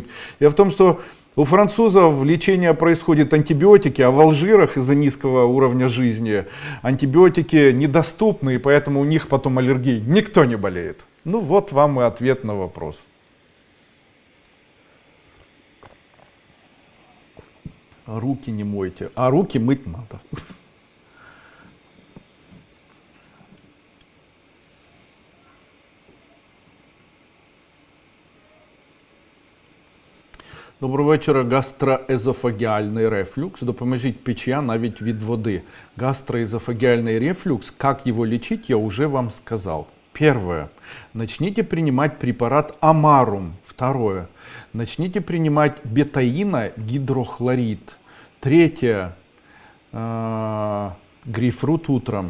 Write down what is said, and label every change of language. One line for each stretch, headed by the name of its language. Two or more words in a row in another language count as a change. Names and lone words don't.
Russian: Дело в том, что у французов лечение происходит антибиотики, а в Алжирах из-за низкого уровня жизни антибиотики недоступны, и поэтому у них потом аллергии никто не болеет. Ну вот вам и ответ на вопрос. Руки не мойте, а руки мыть надо.
Ukrainian: Доброго вечора. Гастроезофагіальний рефлюкс. Допоможіть печія навіть від воды.
Russian: Гастроэзофагиальный рефлюкс, как его лечить, я уже вам сказал. Первое. Начните принимать препарат Амарум. Второе. Начните принимать бетаиногидрохлорид. Третье. Грейпфрут утром.